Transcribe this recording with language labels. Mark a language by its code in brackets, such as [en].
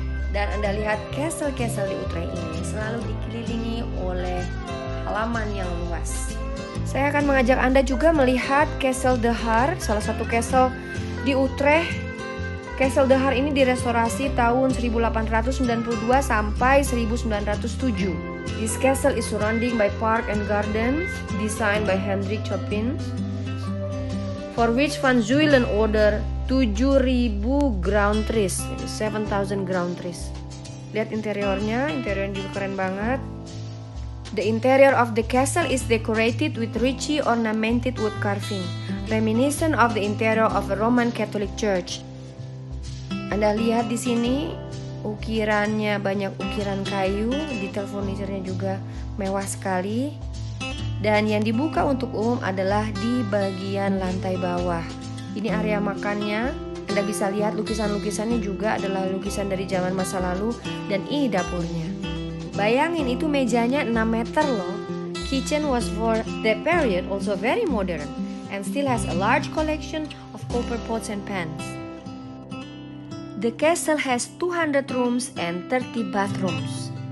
[id] Dan Anda lihat castle-castle di Utrecht ini selalu dikelilingi oleh halaman yang luas. Saya akan mengajak Anda juga melihat Castle De Haar, salah satu castle di Utrecht. Castle De Haar ini direstorasi tahun 1892 sampai 1907. [en] This castle is surrounding by park and gardens designed by Hendrik Chopin, for which Van Zuylen order 7.000 ground trees, 7,000 ground trees. [id] Lihat interiornya juga keren banget. [en] The interior of the castle is decorated with richly ornamented wood carving, reminiscent of the interior of a Roman Catholic church. [id] Anda lihat di sini ukirannya, banyak ukiran kayu, detail furniturnya juga mewah sekali. Dan yang dibuka untuk umum adalah di bagian lantai bawah. Ini area makannya. Anda bisa lihat lukisan-lukisannya juga adalah lukisan dari zaman masa lalu. Dan ini dapurnya. Bayangin itu mejanya 6 meter loh. [en] Kitchen was for that period also very modern and still has a large collection of copper pots and pans. The castle has 200 rooms and 30 bathrooms.